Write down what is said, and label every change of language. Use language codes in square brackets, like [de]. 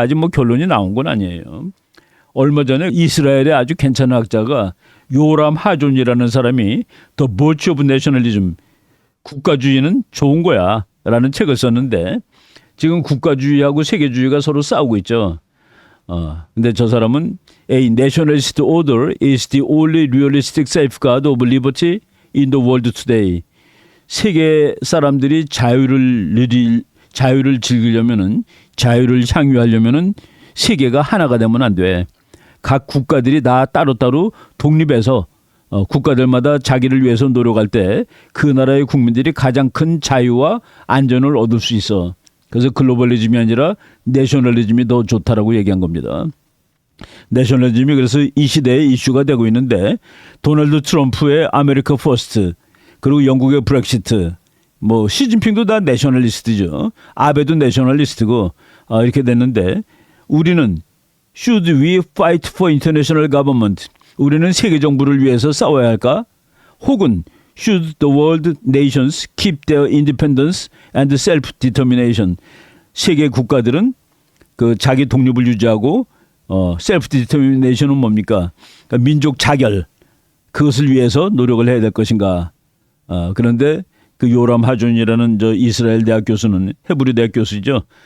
[ko] 아직 뭐 결론이 나온 건 아니에요. 얼마 전에 이스라엘의 아주 괜찮은 학자가 요람 하존이라는 사람이 The Virtue of Nationalism, 국가주의는 좋은 거야 라는 책을 썼는데 지금 국가주의하고 세계주의가 서로 싸우고 있죠. 근데 저 사람은 [en] A nationalist order is the only realistic safeguard of liberty in the world today. [ko] 세계 사람들이 자유를 즐기려면은 자유를 향유하려면은 세계가 하나가 되면 안 돼. 각 국가들이 다 따로따로 독립해서 국가들마다 자기를 위해서 노력할 때 그 나라의 국민들이 가장 큰 자유와 안전을 얻을 수 있어. 그래서 글로벌리즘이 아니라 내셔널리즘이 더 좋다라고 얘기한 겁니다. 내셔널리즘이 그래서 이 시대의 이슈가 되고 있는데 도널드 트럼프의 아메리카 퍼스트 그리고 영국의 브렉시트 뭐 시진핑도 다 내셔널리스트죠. 아베도 내셔널리스트고 이렇게 됐는데 우리는 [en] Should we fight for international government? [ko] 우리는 세계 정부를 위해서 싸워야 할까? 혹은 [en] Should the world nations keep their independence and self-determination? [ko] 세계 국가들은 그 자기 독립을 유지하고 self-determination은 뭡니까? 그러니까 민족 자결 그것을 위해서 노력을 해야 될 것인가? 그런데 그 요람 하존이라는 저 이스라엘 대학 교수는 헤브리 대학 교수죠.